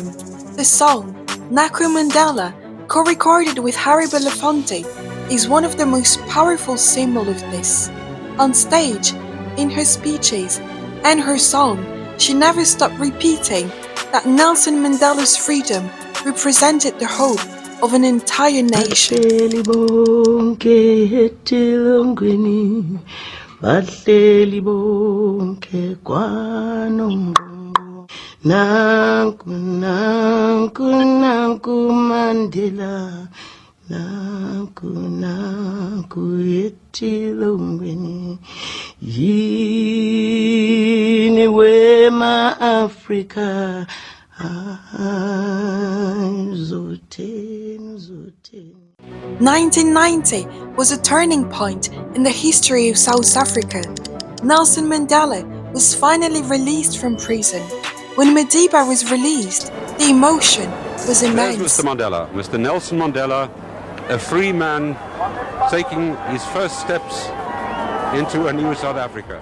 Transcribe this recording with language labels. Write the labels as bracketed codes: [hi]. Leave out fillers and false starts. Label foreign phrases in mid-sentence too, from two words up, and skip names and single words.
[en] The song, Naku Mandela, co-recorded with Harry Belafonte, is one of the most powerful symbols of this. On stage, in her speeches, and her song, she never stopped repeating that Nelson Mandela's freedom represented the hope of an entire nation. [xh] Bahleli bonke kwaNongqongqo nanku nanku nanku Mandela nanku nanku etilongweni yini wema Africa zoten zoten. [en] 1990 was a turning point in the history of South Africa. Nelson Mandela was finally released from prison. When Madiba was released, the emotion was immense. There's Mr. Mandela, Mr. Nelson Mandela, a free man taking his first steps into a new South Africa.